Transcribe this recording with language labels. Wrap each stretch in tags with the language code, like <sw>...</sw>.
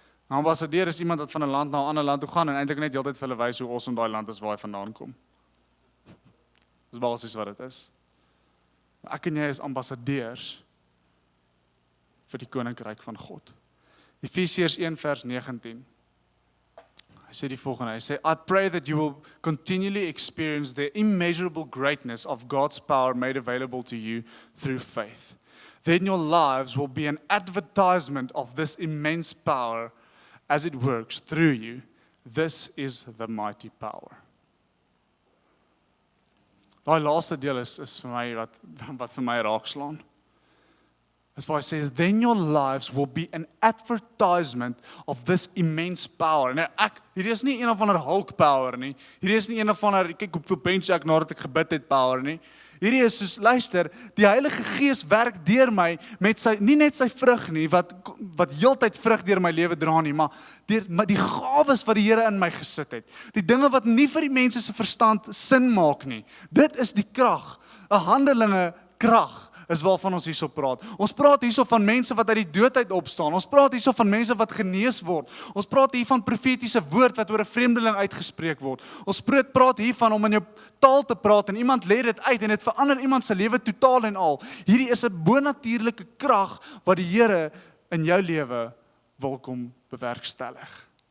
<af>'n Ambassadeur is iemand wat van 'n land na 'n ander land toe gaan en eintlik net heeltyd vir hulle wys hoe awesome daai land is waar hy vandaan kom. Dis basies wat dit is. Ek en jy is ambassadeurs vir die koninkryk van God. Efesiërs 1 vers 19. Hy sê die volgende, hy sê,</af> <en>I pray that you will continually experience the immeasurable greatness of God's power made available to you through faith. Then your lives will be an advertisement of this immense power as it works through you. This is the mighty power.</en> <af>Daai laaste deel is vir my wat vir my raakslaan. As waar hy sê,</af> <en>then your lives will be an advertisement of this immense power.</en> <af>Nou hierdie is nie een of ander Hulk power nie. Hierdie is nie een of ander, kyk hoeveel bench ek nadat ek gebid het power nie. Hierdie is soos, luister, die Heilige Gees werk deur my met nie net sy vrug nie, wat heeltyd vrug deur my lewe dra nie, maar die gawes wat die Here in my gesit het. Die dinge wat nie vir die mense se verstand sin maak nie. Dit is die krag, 'n handelinge krag. Is waarvan ons hierso praat. Ons praat hierso van mense wat uit die dood uit opstaan. Ons praat hierso van mense wat genees word. Ons praat hier van profetiese woord wat oor 'n vreemdeling uitgespreek word. Ons praat hiervan om in jou taal te praat en iemand lê dit uit en dit verander iemand se lewe totaal en al. Hierdie is 'n bonatuurlike krag wat die Here in jou lewe wil kom bewerkstellig.</af>